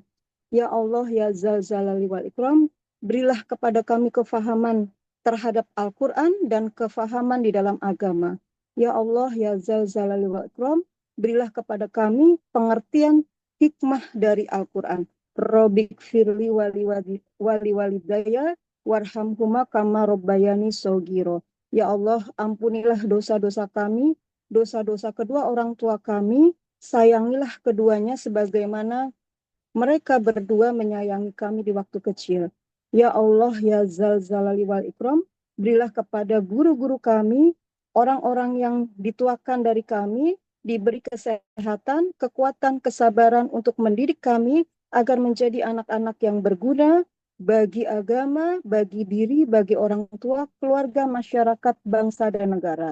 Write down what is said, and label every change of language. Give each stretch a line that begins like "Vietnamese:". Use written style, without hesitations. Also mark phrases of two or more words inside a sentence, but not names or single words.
Arabic: يا الله يا ذا الجلال والإكرام,
Malay: berilah kepada kami kefahaman terhadap Al-Quran dan kefahaman di dalam agama.
Arabic: يا الله يا ذا الجلال والإكرام,
Malay: berilah kepada kami pengertian hikmah dari Al-Quran.
Arabic: رب اغفر لي ولوالدي وارحمهما كما ربياني صغيرا.
Malay: Ya Allah, ampunilah dosa-dosa kami, dosa-dosa kedua orang tua kami, sayangilah keduanya sebagaimana mereka berdua menyayangi kami di waktu kecil.
Arabic: يا الله يا ذا الجلال والإكرام,
Malay: berilah kepada guru-guru kami, orang-orang yang dituakan dari kami, diberi kesehatan, kekuatan, kesabaran untuk mendidik kami agar menjadi anak-anak yang berguna bagi agama, bagi diri, bagi orang tua, keluarga, masyarakat, bangsa, dan negara.